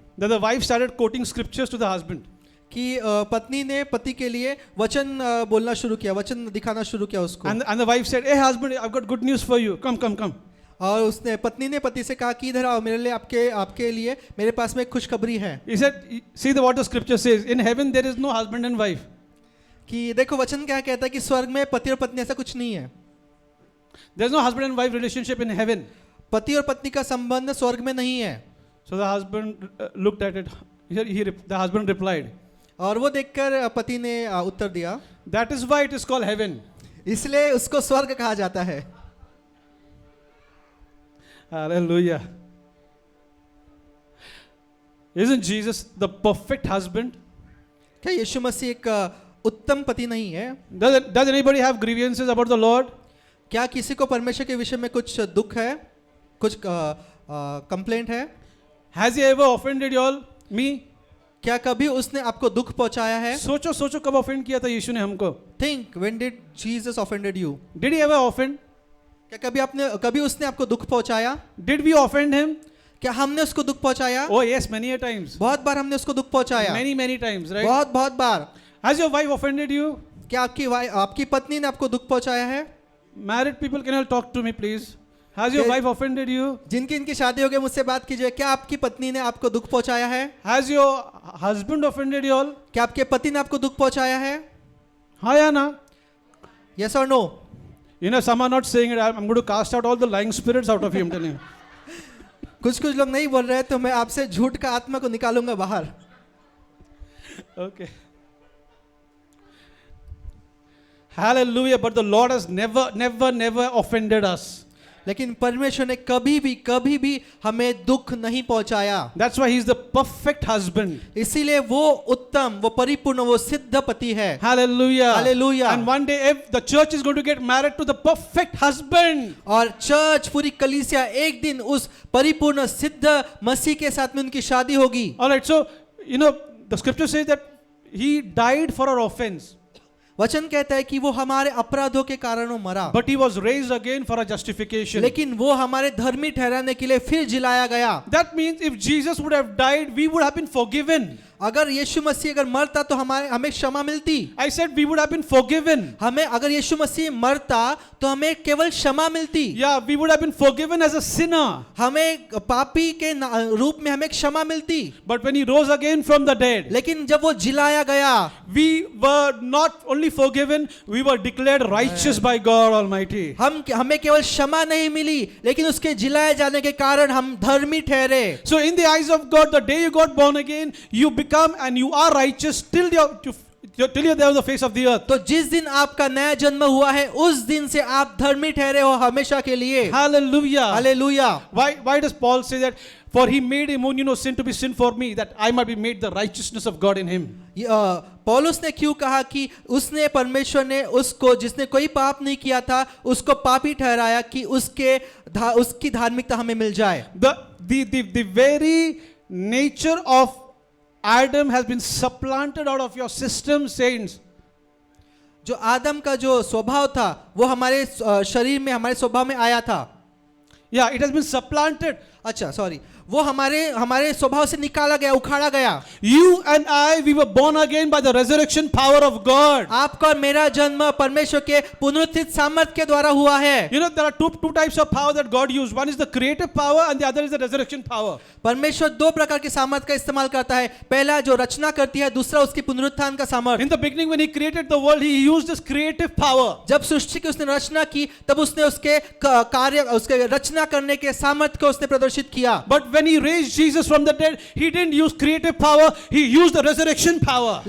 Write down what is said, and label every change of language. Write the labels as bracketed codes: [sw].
[en] that the wife started quoting scriptures to the husband. [hi] कि पत्नी ने पति के लिए वचन बोलना शुरू किया, वचन दिखाना शुरू किया उसको। [en] And the wife said, "Hey husband, I've got good news for you. Come. [hi] और उसने पत्नी ने पति से कहा कि इधर आओ, मेरे लिए आपके लिए मेरे पास में एक खुशखबरी है। [en] He said, "See what the scripture says. In heaven there is no husband and wife. [hi] कि देखो वचन क्या कहता है कि स्वर्ग में पति और पत्नी ऐसा कुछ नहीं है, [en] There's no husband and wife relationship in heaven." [hi] पति और पत्नी का संबंध स्वर्ग में नहीं है। [en] So the husband looked at it. The husband replied, [hi] और वो देखकर पति ने उत्तर दिया, [en] "That is why it is called heaven." [hi] इसलिए उसको स्वर्ग कहा जाता है। [en] Hallelujah. Isn't Jesus the perfect husband? [hi] क्या यीशु मसीह एक उत्तम पति नहीं है? [en] Does anybody have grievances about the Lord? [hi] क्या किसी को परमेश्वर के विषय में कुछ दुख है, कुछ कंप्लेंट है? [en] Has he ever offended you all? Me? [hi] क्या कभी उसने आपको दुख पहुंचाया है? सोचो कब ऑफेंड किया था यीशु ने हमको? [en] Think, when did Jesus offended you? Did he ever offend? [hi] क्या कभी उसने आपको दुख पहुंचाया? [en] Did we offend him? [hi] क्या हमने उसको दुख पहुंचाया? [en] Oh yes, many a times. [hi] बहुत बार हमने उसको दुख पहुंचाया। [en] Many times, right? [hi] बहुत बार। [en] Has your wife offended you? [hi] क्या आपकी पत्नी ने आपको दुख पहुंचाया है? [en] Married people, can you talk to me please? Has your wife offended you? [hi] जिनकी इनकी शादी हो गई मुझसे बात कीजिए, क्या आपकी पत्नी ने आपको दुख पहुंचाया है? [en] Has your husband offended you all? [hi] क्या आपके पति ने आपको दुख पहुंचाया है? हाँ या ना? [en] Yes or no? You know, some are not saying it. I'm going to cast out all the lying spirits out of you, I'm telling you. [hi] कुछ लोग नहीं बोल रहे, तो मैं आपसे झूठ का आत्मा को निकालूंगा बाहर। [en] Okay. Hallelujah. But the Lord has never offended us. [hi] लेकिन परमेश्वर ने कभी भी हमें दुख नहीं पहुंचाया। [en] That's why He's the perfect husband. [hi] इसीलिए वो उत्तम, वो परिपूर्ण, वो सिद्ध पति है। [en] Hallelujah. Hallelujah. And one day if the church is going to get married to the perfect husband. [hi] और चर्च, पूरी कलीसिया एक दिन उस परिपूर्ण सिद्ध मसीह के साथ में उनकी शादी होगी। [en] All right. So, you know, the scripture says that He died for our offense. [hi] वचन कहता है कि वो हमारे अपराधों के कारण वो मरा, [en] But He was raised again for our justification. [hi] लेकिन वो हमारे धर्मी ठहराने के लिए फिर जिलाया गया। [en] That means if Jesus would have died, we would have been forgiven. [hi] अगर यीशु मसीह अगर मरता तो हमें क्षमा मिलती। [en] I said we would have been forgiven. [hi] हमें अगर यीशु मसीह मरता तो हमें केवल क्षमा मिलती। [en] Yeah, we would have been forgiven as a sinner. [hi] हमें पापी के रूप में हमें क्षमा मिलती। [en] But when He rose again from the dead, [hi] लेकिन जब वो जिलाया गया, [en] we were not only forgiven, we were declared righteous by God Almighty. [hi] हमें केवल क्षमा नहीं मिली, लेकिन उसके जिलाए जाने के कारण हम धर्मी ठहरे। [en] So in the eyes of God, the day you got born again, you become and you are righteous till you're there on the face of the earth. [hi] तो जिस दिन आपका नया जन्म हुआ है, उस दिन से आप धर्मी ठहरे हो हमेशा के लिए। [en] Hallelujah. [hi] Hallelujah. [en] Why does Paul say that? For He made Him who sin to be sin for me, that I might be made the righteousness of God in Him. [hi] पौलुस ने क्यों कहा कि उसने, परमेश्वर ने उसको, जिसने कोई पाप नहीं किया था, उसको पापी ठहराया कि उसकी धार्मिकता हमें मिल जाए। [en] The very nature of Adam has been supplanted out of your system, saints. [hi] जो आदम का जो स्वभाव था वो हमारे शरीर में, हमारे स्वभाव में आया था। [en] Yeah, it has been supplanted. [hi] अच्छा सॉरी, वो हमारे स्वभाव से निकाला गया, उखाड़ा गया। [en] You and I, we were born again by the resurrection power of God. [hi] आपका और मेरा जन्म परमेश्वर के पुनरुत्थित सामर्थ के द्वारा हुआ है। [en] You know, there are two types of power that God used. One is the creative power and the other is the resurrection power. [hi] परमेश्वर दो प्रकार के सामर्थ का इस्तेमाल करता है, पहला जो रचना करती है, दूसरा उसकी पुनरुत्थान का सामर्थ। [en] In the beginning, when He created the world, He used His creative power. [hi] जब सृष्टि की उसने रचना की, तब उसने उसके कार्य, उसके रचना करने के सामर्थ को उसने प्रदर्शित किया। [en] But when He raised Jesus from the dead, He didn't use creative power, He used the resurrection power.